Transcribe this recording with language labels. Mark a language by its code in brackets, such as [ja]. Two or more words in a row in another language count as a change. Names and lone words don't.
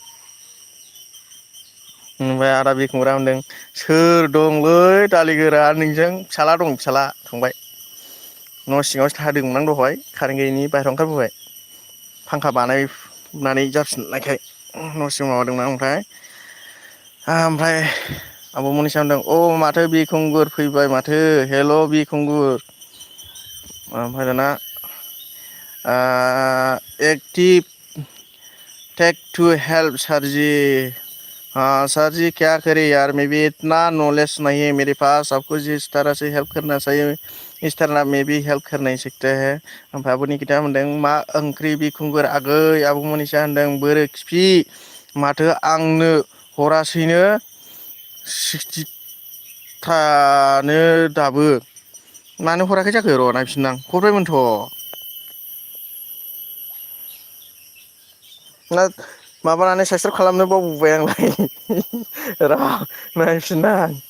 [brx] ओमफ्राय आदा बिखुंग्रा होनदों सोर दंलै दालि गोरान नोंजों फिसाला थांबाय न' सिङावसो थादोंमोन आं दहाय कारेन्ट गैयैनि बाहेरायाव ओंखारबोबाय फांखा बानायनानै जाफिननायखाय न' सिङाव माबादोंमोन ओमफ्राय आब' मनिसा होनदों माथो बिखुंगुर फैबाय माथो हेल' बिखुंगुर ओमफ्राय दाना [hi] एक्टिभ टेक टू हेल्प सरजी हाँ सर जी क्या करे यार मैं भी इतना नॉलेज नहीं है मेरे पास आपको जिस तरह से हेल्प करना चाहिए इस तरह मैं भी हेल्प कर नहीं सकते हैं [brx] ओमफ्राय आब'नि खोथा होनदों मा ओंख्रि बिखुंगुर आगै आब' मनिसा होनदों बोरो खिफि माथो आंनो हरासैनो 60थानो दाबो मानो हराखै जाखो र' नायफिननां हरबायमोनथ' ना माबानानै साबसक्राइब खालामनो बावबोबाय आंलाय र' नायफिननां